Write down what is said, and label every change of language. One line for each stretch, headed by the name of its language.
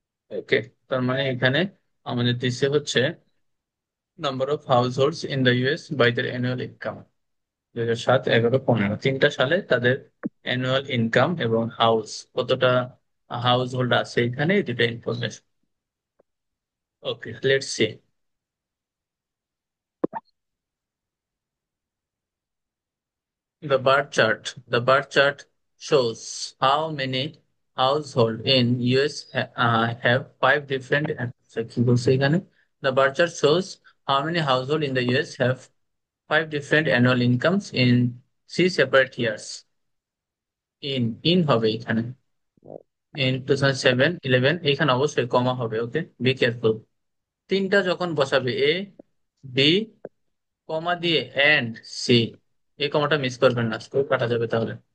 Bangla: ওকে, তার মানে এখানে আমাদের দিচ্ছে হচ্ছে
English: number of households in the US by their annual income
Bangla: 2007 11 15 তিনটা সালে তাদের অ্যানুয়াল ইনকাম এবং হাউস কতটা হাউস হোল্ড আছে এখানে, এই দুটা information.
English: okay, let's see the bar chart shows how many household in US have five different
Bangla: কি বলছে এখানে?
English: The bar chart shows how many household in the US have five different annual incomes in three separate years.
Bangla: In হবে এখানে, in 2007 11 এখানে অবশ্যই কমা হবে।
English: Okay, be careful.
Bangla: তিনটা যখন বসাবে, এ, বি, কমা দিয়ে এন্ড সি, এই কমাটা মিস করবেন না, স্কোর কাটা যাবে তাহলে।